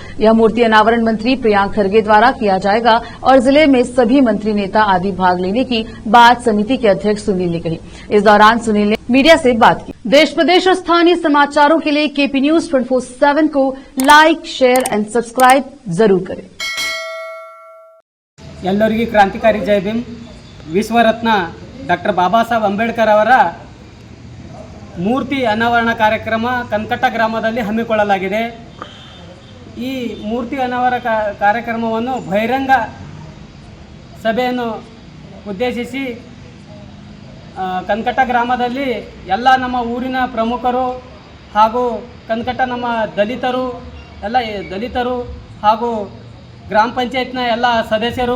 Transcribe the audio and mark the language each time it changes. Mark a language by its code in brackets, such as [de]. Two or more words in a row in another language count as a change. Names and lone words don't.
[hi] यह मूर्ति अनावरण मंत्री प्रियांक खरगे द्वारा किया जाएगा और जिले में सभी मंत्री नेता आदि भाग लेने की बात समिति के अध्यक्ष सुनील ने कही। इस दौरान सुनील ने मीडिया से बात की। देश प्रदेश और स्थानीय समाचारों के लिए केपी न्यूज 24/7 को [en] like, share and subscribe [hi] जरूर करें। [kn] ಎಲ್ಲರಿಗೂ ಕ್ರಾಂತಿಕಾರಿ ಜೈ ಭೀಮ್। ವಿಶ್ವರತ್ನ ಡಾಕ್ಟರ್ ಬಾಬಾ ಸಾಹೇಬ್ ಅಂಬೇಡ್ಕರ್ ಅವರ ಮೂರ್ತಿ ಅನಾವರಣ ಕಾರ್ಯಕ್ರಮ ಕನಕಟ್ಟ ಗ್ರಾಮದಲ್ಲಿ ಹಮ್ಮಿಕೊಳ್ಳಲಾಗಿದೆ। ಈ ಮೂರ್ತಿ ಅನಾವರಣ ಕಾರ್ಯಕ್ರಮವನ್ನು ಬಹಿರಂಗ ಸಭೆಯನ್ನು ಉದ್ದೇಶಿಸಿ ಕನಕಟ್ಟ ಗ್ರಾಮದಲ್ಲಿ ಎಲ್ಲ ನಮ್ಮ ಊರಿನ ಪ್ರಮುಖರು ಹಾಗೂ ಕನಕಟ್ಟ ನಮ್ಮ ದಲಿತರು ಹಾಗೂ ಗ್ರಾಮ ಪಂಚಾಯತ್ನ ಎಲ್ಲ ಸದಸ್ಯರು,